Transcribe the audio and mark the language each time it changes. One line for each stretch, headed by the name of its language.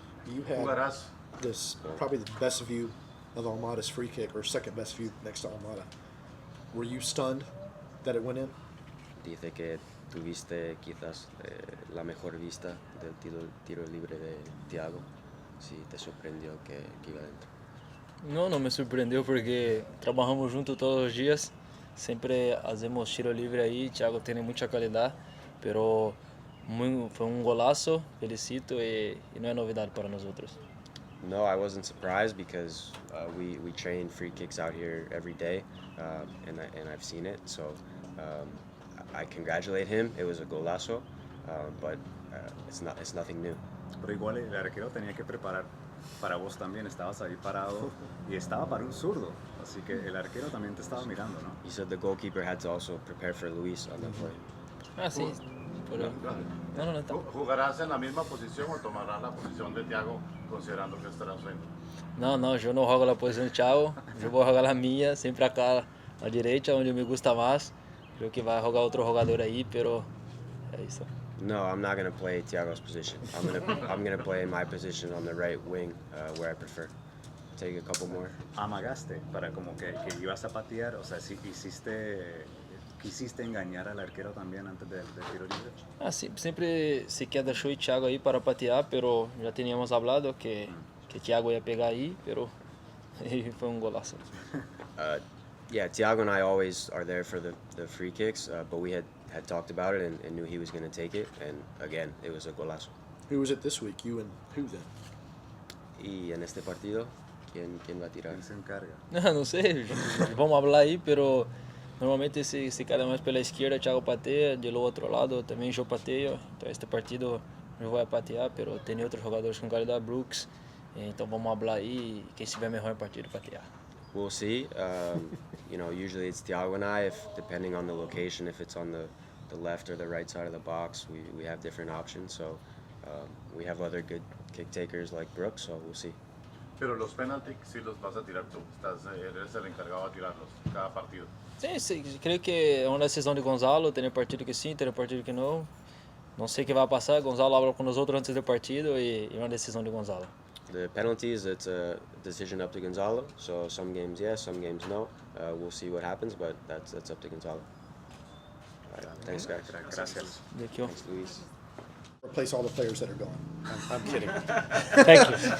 English: You had
Spanish: Jugarás.
English: this probably the best view of Almada's free kick, or second best view next to Almada. Were you stunned that it went in?
Spanish: Dice que tuviste quizás la mejor vista del tiro libre de Thiago. Si te sorprendió que iba dentro.
Portuguese: No, no me sorprendeu porque trabajamos juntos todos os dias. Sempre hacemos tiro livre aí. Thiago tem muita qualidade, pero foi um golaço. Felicito e não é novidade para nós outros.
English: No, I wasn't surprised because we train free kicks out here every day, and I've seen it. So I congratulate him. It was a golazo, but it's nothing new.
Spanish: Pero igual el arquero tenía que preparar para vos también, estabas ahí parado y estaba para un zurdo, así que el arquero también te estaba mirando, ¿no?
English: He said the goalkeeper had to also prepare for Luis on that play.
Portuguese: Ah, sim. Não, tá.
Spanish: ¿Jugarás en la misma posición o tomarás la posición de Thiago considerando que estarás frente?
Portuguese: Não, eu não jogo na posição do Thiago. Eu vou jogar a minha, sempre acá à direita, onde
Spanish: me gusta
Portuguese: mais. Creio que vai jogar outro jogador aí, pero é isso.
English: No, I'm not gonna play Thiago's position. I'm gonna play my position on the right wing, where I prefer. Take a couple more.
Spanish: Amagaste para como que ibas a patear, o sea, si quisiste engañar al arquero también antes del tiro libre.
Portuguese: Ah, sim, sempre se quer deixar o Thiago aí para patear, pero já tínhamos hablado que Thiago ia pegar aí, pero foi um golaço.
English: Yeah, Thiago and I always are there for the free kicks, but we had talked about it and knew he was going to take it, and again, it was a golazo. Who was it this week? You and who then?
Spanish: Y en este partido, ¿quién va a tirar? ¿Quién se encarga?
Portuguese: Não sei, vamos falar aí, pero normalmente se cada mais pela esquerda, Thiago pateia, do outro lado também eu pateio, então este partido eu vou patear, pero tem outros jogadores com qualidade, Brooks, então vamos falar aí, quem estiver melhor em partido patear.
English: We'll see. Usually it's Thiago and I. If depending on the location, if it's on the left or the right side of the box, we have different options. So we have other good kick takers like Brooks. So we'll see.
Spanish: Pero los penaltis sí los vas a tirar tú. Eres el encargado de tirarlos cada partido.
Portuguese: Sim, creio que é uma decisão de Gonzalo. Tem partido que sim, tem partido que não. Não sei o que vai passar. Gonzalo habla com nós outros antes do partido e é uma decisão de Gonzalo.
English: The penalties, it's a decision up to Gonzalo. So some games yes, some games no. We'll see what happens, but that's up to Gonzalo. All right, thanks, guys.
Spanish: Gracias.
English: Thank you. Thanks, Luis. Replace all the players that are gone. I'm kidding. Thank you.